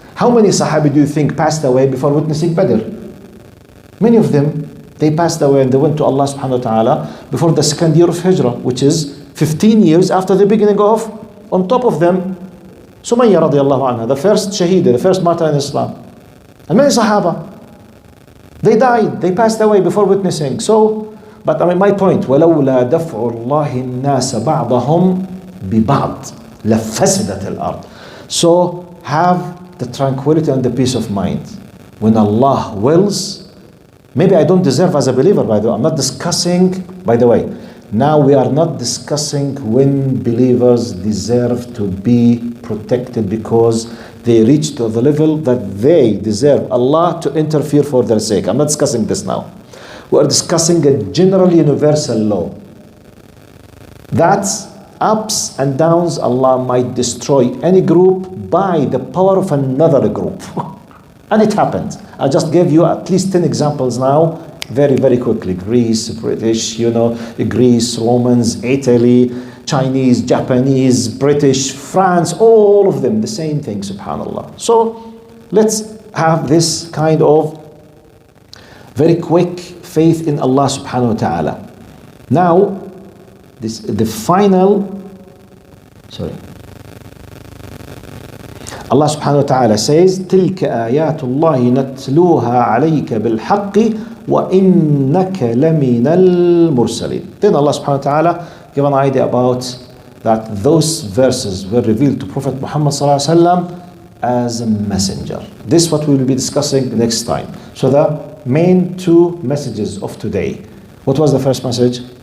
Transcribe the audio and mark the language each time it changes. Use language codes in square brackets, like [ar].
[en] How many Sahabi do you think passed away before witnessing Badr? Many of them, they passed away and they went to Allah subhanahu wa ta'ala before the second year of Hijrah, which is 15 years after the beginning of, on top of them, Sumayya radiallahu anha, the first Shaheeda, the first martyr in Islam. And many Sahaba, they died, they passed away before witnessing. But I mean, my point, [ar] وَلَوْلَا دَفْعُ اللَّهِ النَّاسَ بَعْضَهُمْ بِبَعْض لَفَسَدَتِ الْأَرْضِ. [en] So have the tranquility and the peace of mind. When Allah wills, maybe I don't deserve as a believer, by the way. I'm not discussing, by the way, now we are not discussing when believers deserve to be protected because they reach to the level that they deserve Allah to interfere for their sake. I'm not discussing this now. We are discussing a general universal law. That's ups and downs, Allah might destroy any group by the power of another group. And it happened. I just gave you at least 10 examples now, very, very quickly. Greece, British, Greece, Romans, Italy, Chinese, Japanese, British, France, all of them, the same thing, subhanAllah. So let's have this kind of very quick faith in Allah subhanahu wa ta'ala. Now, the final, Allah subhanahu wa ta'ala says, [ar] تِلْكَ آيَاتُ اللَّهِ نَتْلُوهَا عَلَيْكَ بِالْحَقِّ وَإِنَّكَ لَمِنَ الْمُرْسَلِينَ. [en] Then Allah subhanahu wa ta'ala give an idea about that those verses were revealed to Prophet Muhammad sallallahu alaihi wasallam as a messenger. This is what we will be discussing next time. So the main two messages of today. What was the first message?